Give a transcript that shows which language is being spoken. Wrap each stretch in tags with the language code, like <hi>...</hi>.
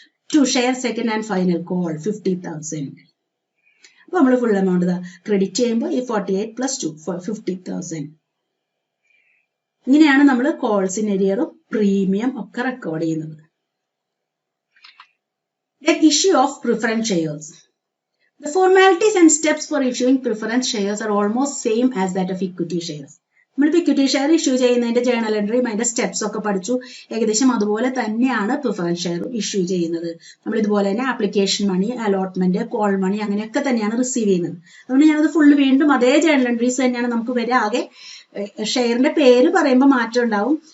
<en>2 share second and final call 50,000.</en> <ml>അപ്പൊ നമ്മൾ full amount credit ചെയ്യുമ്പോൾ ഈ 48 പ്ലസ് 2 50,000. ഇങ്ങനെയാണ് നമ്മൾ കോൾസ് ഇൻ എരിയറും പ്രീമിയം ഒക്കെ റെക്കോർഡ് ചെയ്യുന്നത്.</ml> <en>Then issue of preference shares. The formalities and steps for issuing preference shares are almost same as that of equity shares.</en> <ml>നമ്മളിപ്പോൾ equity share issue ചെയ്യുന്നതിന്റെ journal എൻട്രിയും അതിന്റെ സ്റ്റെപ്സ് ഒക്കെ പഠിച്ചു. ഏകദേശം അതുപോലെ തന്നെയാണ് പ്രിഫറൻസ് ഷെയർ ഇഷ്യൂ ചെയ്യുന്നത്. നമ്മൾ ഇതുപോലെ തന്നെ ആപ്ലിക്കേഷൻ മണി, അലോട്ട്മെന്റ്, കോൾ മണി അങ്ങനെയൊക്കെ തന്നെയാണ് റിസീവ് ചെയ്യുന്നത്. അതുകൊണ്ട് ഞാനത് ഫുള്ള് വീണ്ടും അതേ ജേണൽ എൻട്രീസ് തന്നെയാണ് നമുക്ക് വരെ. ആകെ ഷെയറിന്റെ പേര് പറയുമ്പോൾ മാറ്റം ഉണ്ടാവും.</ml>